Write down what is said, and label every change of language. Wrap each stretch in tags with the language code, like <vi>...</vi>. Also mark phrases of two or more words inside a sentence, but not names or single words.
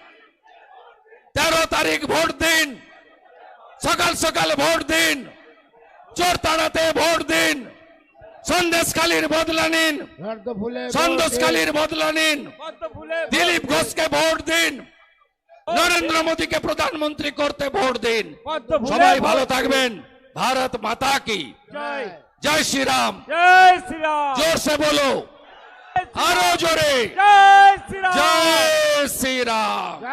<bn>13 তারিখ ভোট দিন, সকাল সকাল ভোট দিন, চোর তাড়াতে ভোট দিন, সন্দেশখালীর বদলা নিন, সন্দেশখালীর বদলা নিন, দিলীপ ঘোষকে ভোট দিন, নরেন্দ্র মোদীকে প্রধানমন্ত্রী করতে ভোট দিন। সবাই ভালো থাকবেন।</bn> <hi>भारत माता की जय। जय श्री राम। जय श्री राम। जोर से बोलो,</hi> <bn>আরো জোরে,</bn> <hi>जय श्री राम। जय श्री राम।</hi>